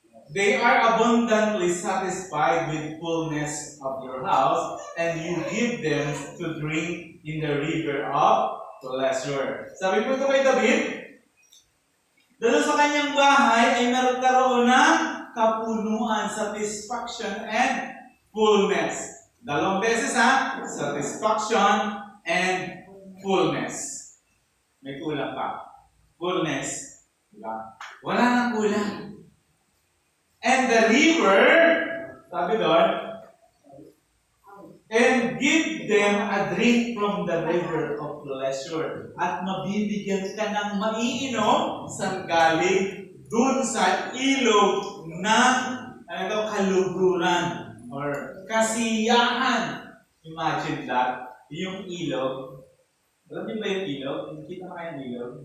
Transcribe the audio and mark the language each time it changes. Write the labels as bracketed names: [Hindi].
[English] They are abundantly satisfied with fullness of your house, and you give them to drink in the river of pleasure. [Filipino] Sabi po ito kay David, dahil sa kanyang bahay ay nagkaroon ng kapunuan, [English] satisfaction, and fullness. [Filipino] Dalawang beses ha, [English] satisfaction and fullness. [Filipino] May kulang pa. Fullness. Diba? Wala nang kulang. [English] And the river, [Filipino] sabi doon, [English] and give them a drink from the river of pleasure. [Filipino] At mabibigyan ka ng maiinom sa galing dun sa ilog ng kaluguran or kasiyahan. [English] Imagine that. [Filipino] Yung ilog. Alam niyo ba yung ilog? Nakita na kayo yung ilog?